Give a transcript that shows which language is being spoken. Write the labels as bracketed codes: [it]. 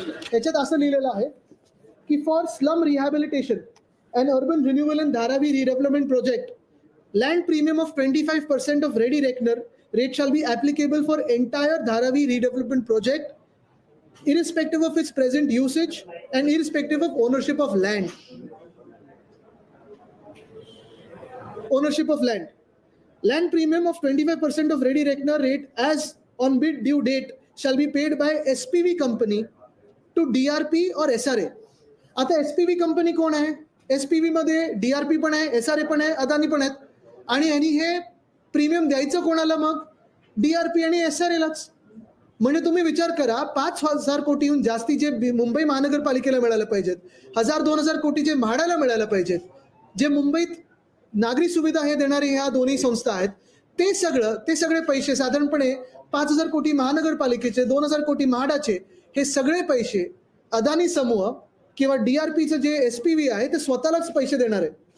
[mr] त्याच्यात असं लिहिलेलं आहे की [en] For slum rehabilitation and urban renewal in Dharavi redevelopment project, land premium of 25% of ready reckoner rate shall be applicable for entire Dharavi redevelopment project, irrespective of its present usage and irrespective of ownership of land. Ownership of land. Land premium of 25% of ready reckoner rate as on bid due date shall be paid by SPV company to DRP or SRA. [mr] आता SPV company कोण आहे? SPV मध्ये DRP पण आहे, SRA पण आहे, अदानी पण आहेत. आणि यांनी हे प्रीमियम द्यायचं कोणाला? मग DRP आणि SRAलाच. म्हणजे तुम्ही विचार करा, 5,000 कोटीहून जास्ती जे मुंबई महानगरपालिकेला मिळायला पाहिजेत, 1,000-2,000 कोटी जे म्हाडाला मिळायला पाहिजेत, जे मुंबईत नागरी सुविधा हे देणारे ह्या दोन्ही संस्था आहेत, ते सगळे पैसे साधारणपणे 5,000 कोटी महानगरपालिकेचे, 2,000 कोटी म्हाडाचे, हे सगळे पैसे अदानी समूह किंवा DRPचं जे SPV आहे ते स्वतःलाच पैसे देणार आहेत.